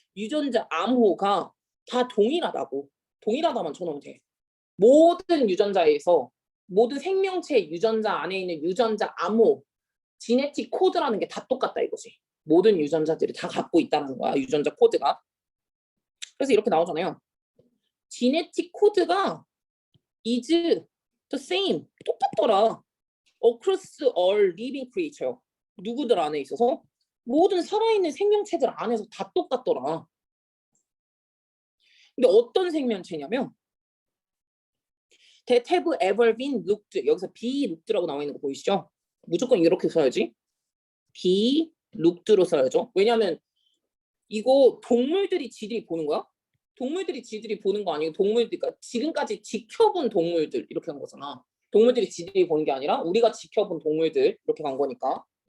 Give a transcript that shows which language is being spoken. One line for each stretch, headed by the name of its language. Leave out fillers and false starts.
Korean: 유전자 암호가 다 동일하다만 쳐놓으면 돼. 모든 유전자에서 모든 생명체 유전자 안에 있는 유전자 암호 지네틱 코드라는 게 다 똑같다 이거지. 모든 유전자들이 다 갖고 있다는 거야. 유전자 코드가. 그래서 이렇게 나오잖아요. 지네틱 코드가
English: is the same.
Korean: 똑같더라.
English: across all living creature.
Korean: 누구들 안에 있어서 모든 살아있는 생명체들 안에서 다 똑같더라. 근데 어떤 생명체냐면
English: that have ever been looked.
Korean: 여기서
English: be looked
Korean: 라고 나와 있는 거 보이시죠? 무조건 이렇게 써야지.
English: be looked
Korean: 로 써야죠. 왜냐하면 이거 동물들이 지들이 보는 거야. 동물들이 지들이 보는 거 아니고 그러니까 지금까지 지켜본 동물들 이렇게 한 거잖아. 동물들이 지들이 보는 게 아니라 우리가 지켜본 동물들 이렇게 간 거니까.